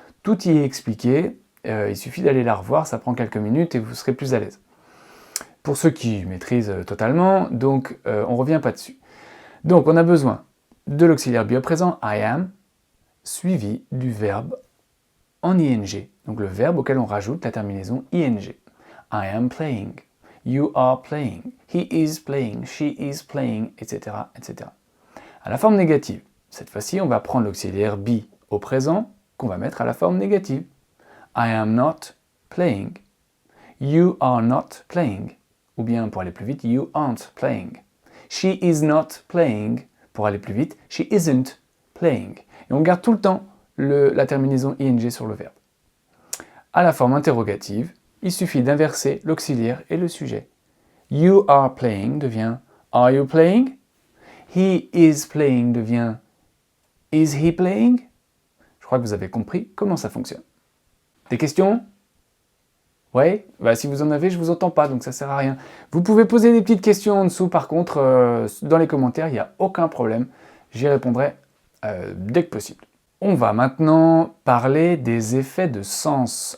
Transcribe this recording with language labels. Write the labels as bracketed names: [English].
[French] Tout y est expliqué. Il suffit d'aller la revoir, ça prend quelques minutes et vous serez plus à l'aise. Pour ceux qui maîtrisent totalement, donc on ne revient pas dessus. Donc on a besoin de l'auxiliaire be au présent, I am, suivi du verbe en ing, donc le verbe auquel on rajoute la terminaison ing. [English] I am playing, you are playing, he is playing, she is playing, etc., etc. À la forme négative, cette fois-ci, on va prendre l'auxiliaire be au présent qu'on va mettre à la forme négative. I am not playing, you are not playing, [French] ou bien pour aller plus vite, [English] you aren't playing. She is not playing, [French] pour aller plus vite, [English] she isn't playing. [French] Et on garde tout le temps la terminaison ing sur le verbe. À la forme interrogative, il suffit d'inverser l'auxiliaire et le sujet. [English] You are playing devient are you playing? He is playing devient is he playing? [French] Je crois que vous avez compris comment ça fonctionne. Des questions? Ouais, si vous en avez, je vous entends pas, donc ça sert à rien. Vous pouvez poser des petites questions en dessous, par contre, dans les commentaires, il n'y a aucun problème. J'y répondrai dès que possible. On va maintenant parler des effets de sens.